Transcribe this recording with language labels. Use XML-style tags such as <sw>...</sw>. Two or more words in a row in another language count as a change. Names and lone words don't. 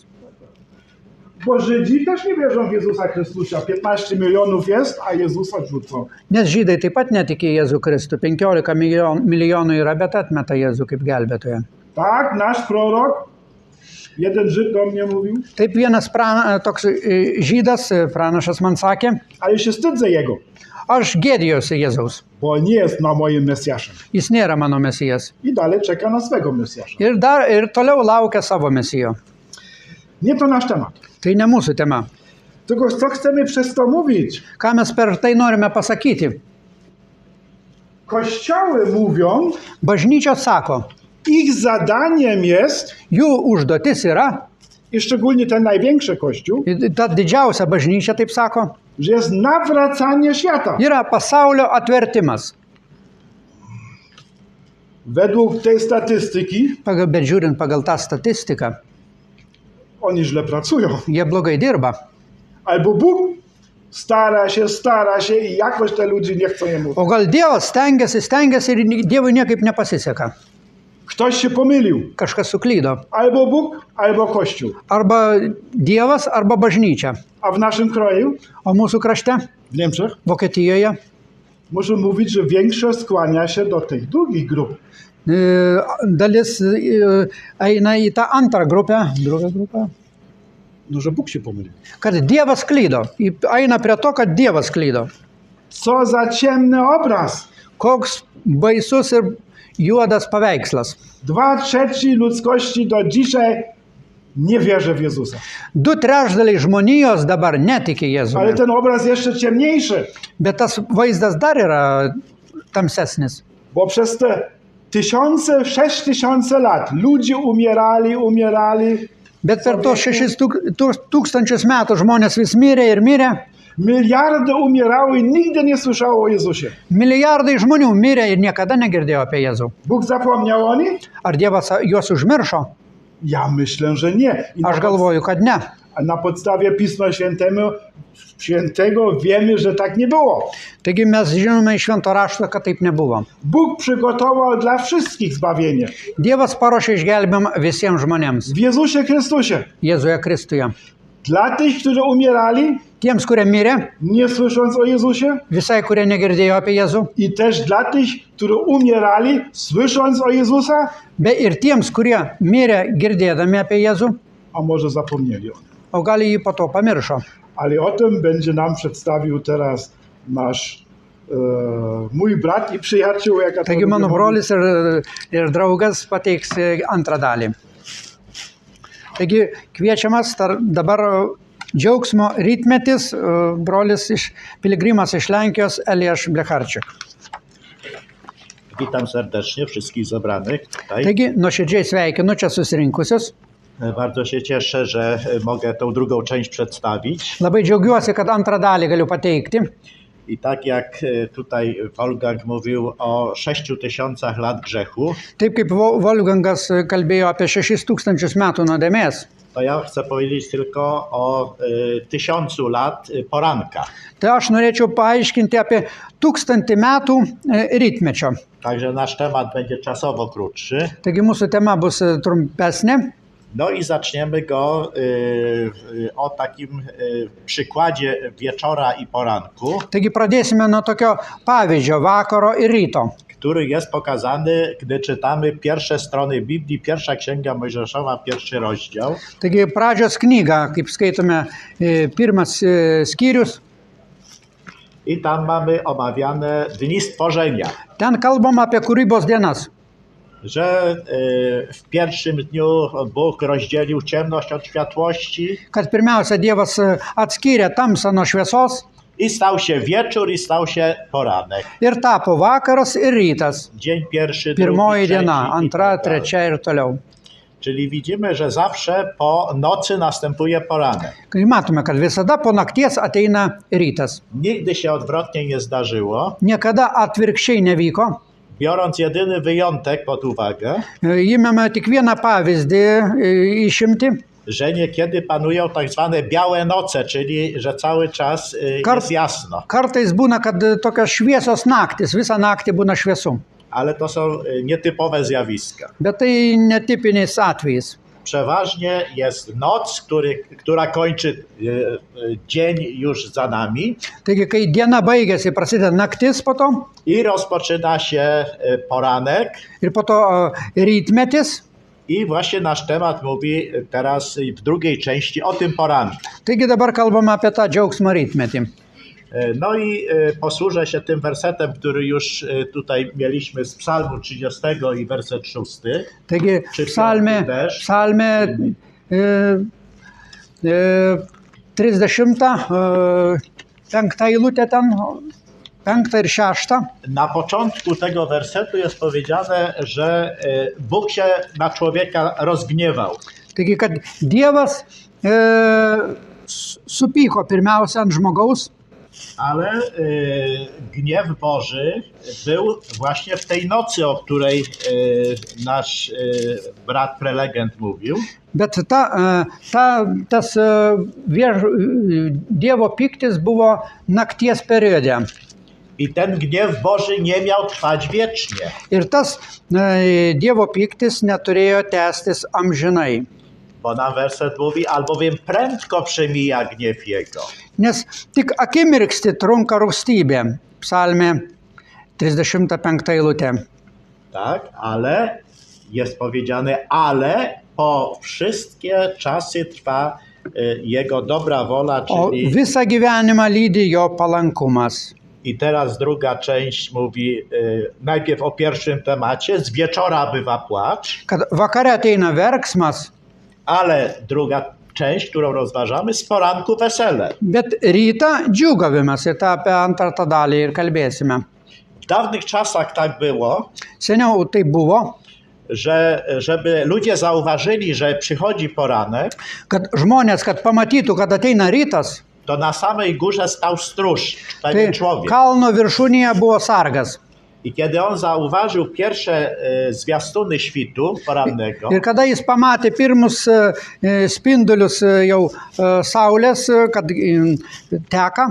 <pl>Bo Żydzi też nie wierzą w Jezusa Chrystusa. 15 milionów jest, a Jezusa odrzucą.</pl> <lt>Nes žydai taip pat netiki Jėzų Kristų. 15 milijonų yra, bet atmeta Jėzų kaip gelbėtoją.</lt> <pl>Tak, nasz prorok, jeden Żyd do mnie mówił,</pl> <lt>Taip vienas toks žydas, pranašas man sakė,</lt> <pl>ale się wstydzę jego,</pl> <lt>aš gėdijuosi Jėzaus.</lt> <pl>bo nie jest na moim Mesjaszem.</pl> <lt>Jis nėra mano mesijas.</lt> <pl>I dalej czeka na swego Mesjasza.</pl> <lt>Ir toliau laukia savo mesijo.</lt> <pl>Nie to nasz temat.</pl> <lt>Tai ne mūsų tema.</lt> <pl>Tylko co chcemy przez to mówić?</pl> <lt>Ką mes per tai norime pasakyti?</lt> <pl>Kościoły mówią,</pl> <lt>Bažnyčios sako,</lt> <pl>ich zadaniem jest,</pl> <lt>jų užduotis yra,</lt> <pl>i szczególnie ten największy kościół,</pl> <lt>ta didžiausia bažnyčia taip sako,</lt> <pl>że jest nawracanie świata.</pl> <lt>yra pasaulio atvertimas.</lt> <pl>Według tej statystyki</pl> <lt>Bet žiūrint pagal tą statistiką,</lt> <pl>oni źle pracują.</pl> <lt>jie blogai dirba.</lt> <pl>Albo Bóg stara się i jakoś te ludzie nie chcą jemu.</pl> <lt>O gal Dievas stengiasi ir Dievui niekaip nepasiseka.</lt> <pl>Ktoś się pomylił.</pl> <lt>Kažkas suklydo.</lt> <pl>Albo Bóg, albo Kościół.</pl> <lt>Arba Dievas, arba bažnyčia.</lt> <pl>A w naszym kraju,</pl> <lt>O mūsų krašte,</lt> <pl>w Niemczech,</pl> <lt>Vokietijoje,</lt> <pl>muszę mówić, że większość skłania się do tych drugich grup.</pl> <lt>dalis eina į tą antrą grupę.</lt> <pl>Drugą grupę. No, że Bóg się pomylił.</pl> <lt>Kad Dievas klydo. Eina prie to, kad Dievas klydo.</lt> <pl>Co za ciemny obraz.</pl> <lt>Koks baisus ir juodas paveikslas.</lt> <pl>2/3 ludzkości do dzisiaj nie wierzy w Jezusa.</pl> <lt>2/3 žmonijos dabar netiki</lt> <pl>Ale</pl> <lt>Jėzumi.</lt> <pl>ten obraz jeszcze ciemniejszy,</pl> <lt>Bet tas vaizdas dar yra tamsesnis.</lt> <pl>bo przez te 6000 lat ludzie umierali.</pl> <lt>Bet per tos 6000 metų žmonės vis mirė ir mirė.</lt> <pl>Miliardy umierały i nigdy nie słyszało o Jezusie.</pl> <lt>Milijardai žmonių mirė ir niekada negirdėjo apie Jėzų.</lt> <pl>Bóg zapomniał o nich?</pl> <lt>Ar Dievas juos užmiršo?</lt> <pl>Ja myślę, że nie.</pl> <lt>Aš galvoju, kad ne.</lt> <pl>A na podstawie Pisma Świętego wiemy, że tak nie było.</pl> <lt>Taigi mes žinome iš švento rašto, kad taip nebuvo.</lt> <pl>Bóg przygotował dla wszystkich zbawienie.</pl> <lt>Dievas paruošė išgelbėjimą visiems žmonėms.</lt> <pl>W Jezusie Chrystusie.</pl> <lt>Jėzuje Kristuje.</lt> <pl>Dla tych, którzy umierali,</pl> <lt>Tiems, kurie mirė,</lt> <pl>nie słysząc o Jezusie.</pl> <lt>visai, kurie negirdėjo apie Jėzų.</lt> <pl>I też dla tych, którzy umierali, słysząc o Jezusa,</pl> <lt>Ir tiems, kurie mirė girdėdami apie Jėzų,</lt> <pl>a może zapomnieli o nim.</pl> <lt>o gal jį po to pamiršo.</lt> <pl>Ale o tym będzie nam przedstawił teraz nasz mój brat i przyjaciół. Jak ja to</pl> <lt>Taigi</lt> <pl>lubię</pl> <lt>mano</lt> <pl>mówić.</pl> <lt>brolis ir draugas pateiks antrą dalį. Taigi kviečiamas dabar džiaugsmo rytmetis, brolis piligrimas iš Lenkijos Eliaš Blecharczyk.</lt> <pl>Witam serdecznie wszystkich zebranych tutaj.</pl> <lt>Taigi nuoširdžiai sveikinu čia susirinkusius.</lt> <pl>Bardzo się cieszę, że mogę tą drugą część przedstawić.</pl> <lt>Labai džiaugiuosi, kad antrą dalį galiu pateikti.</lt> <pl>I tak jak tutaj Wolfgang mówił o 6000 lat grzechu,</pl> <lt>Taip kaip Wolfgangas kalbėjo apie 6000 metų nuodėmės,</lt> <pl>to ja chcę powiedzieć tylko o 1000 lat poranka.</pl> <lt>tai aš norėčiau paaiškinti apie 1000 metų rytmečio.</lt> <pl>Także nasz temat będzie czasowo krótszy.</pl> <lt>Taigi mūsų tema bus trumpesnė.</lt> <pl>No i zaczniemy go o takim przykładzie wieczora i poranku,</pl> <lt>Taigi pradėsime nuo tokio pavyzdžio vakaro ir ryto,</lt> <pl>który jest pokazany, gdy czytamy pierwsze strony Biblii, pierwsza księga Mojżeszowa, pierwszy rozdział.</pl> <lt>Taigi pradžios knyga, kaip skaitome, pirmas skyrius,</lt> <pl>I tam mamy omawiane dni stworzenia,</pl> <lt>ten kalbama apie kūrybos dienas,</lt> <pl>że w pierwszym dniu Bóg rozdzielił ciemność od światłości</pl> <lt>kad pirmiausia Dievas atskyrė tamsą nuo šviesos</lt> <pl>i stał się wieczór i stał się poranek.</pl> <lt>ir tapo vakaras ir rytas.</lt> <pl>Dzień pierwszy,</pl> <lt>Pirmoji</lt> <pl>drugi,</pl> <lt>diena,</lt> <pl>trzeci i</pl> <lt>antra,</lt> <pl>tak dalej.</pl> <lt>trečia ir toliau.</lt> <pl>Czyli widzimy, że zawsze po nocy następuje poranek.</pl> <lt>Kai matome, kad visada po nakties ateina rytas.</lt> <pl>Nigdy się odwrotnie nie zdarzyło,</pl> <lt>Niekada atvirkščiai nevyko.</lt> <pl>biorąc jedyny wyjątek pod uwagę,</pl> <lt>Įmėme tik vieną pavyzdį išimti.</lt> <pl>że niekiedy panują tak zwane białe noce, czyli że cały czas jest jasno.</pl> <lt>Kartais būna, kad tokios šviesos naktis, visą naktį būna šviesu.</lt> <pl>Ale to są nietypowe zjawiska.</pl> <lt>Bet tai netipiniais atvejais.</lt> <pl>Przeważnie jest noc, która kończy dzień już za nami</pl> <lt>Taigi, kai diena baigėsi, prasideda naktis po to</lt> <pl>i rozpoczyna się poranek.</pl> <lt>ir po to rytmetis.</lt> <pl>I właśnie nasz temat mówi teraz w drugiej części o tym poranku.</pl> <lt>Taigi dabar kalbame apie tą džiaugsmo rytmetį.</lt> <pl>No i posłużę się tym wersetem, który już tutaj mieliśmy z Psalmu 30 i werset 6.</pl> <lt>Taigi</lt> <pl>Czy</pl> <lt>psalmė</lt> <pl>też?</pl> <lt>30, 5 eilutė ten, 5 ir 6.</lt> <pl>Na początku tego wersetu jest powiedziane, że Bóg się na człowieka rozgniewał.</pl> <lt>Taigi, kad Dievas supyko pirmiausia ant žmogaus,</lt> <pl>Ale gniew Boży był właśnie w tej nocy, o której nasz brat prelegent mówił.</pl> <lt>bet tas Dievo pyktis buvo nakties periode.</lt> <pl>I ten gniew Boży nie miał trwać wiecznie.</pl> <lt>Ir tas Dievo pyktis neturėjo tęstis amžinai.</lt> <pl>Bo nam werset mówi, albowiem prędko przemija gniew Jego.</pl> <lt>Nes tik akimirkštį trunka rūstybė. Psalmė 35 eilutė.</lt> <pl>Tak, ale jest powiedziane, ale po wszystkie czasy trwa Jego dobra wola,</pl> <lt>O</lt> <pl>czyli...</pl> <lt>visą gyvenimą lydi jo palankumas.</lt> <pl>I teraz druga część mówi najpierw o pierwszym temacie, z wieczora bywa płacz,</pl> <lt>Kad vakare ateina verksmas,</lt> <pl>ale druga część, którą rozważamy, z poranku wesele.</pl> <lt>bet rytą džiūgavimas. Ir tą apie antrą tą dalį ir kalbėsime.</lt> <pl>W dawnych czasach tak było,</pl> <lt>Seniau tai buvo,</lt> <pl>że żeby ludzie zauważyli, że przychodzi poranek,</pl> <lt>kad žmonės, kad pamatytų, kad ateina rytas,</lt> <pl>to na samej górze stał stróż,</pl> <lt>tai</lt> <pl>pewien człowiek.</pl> <lt>kalno viršūnėje buvo sargas.</lt> <pl>I kiedy on zauważył pierwsze zwiastuny świtu porannego,</pl> <lt>Ir kada jis pamatė pirmus spindulius jau saulės, kad teka,</lt>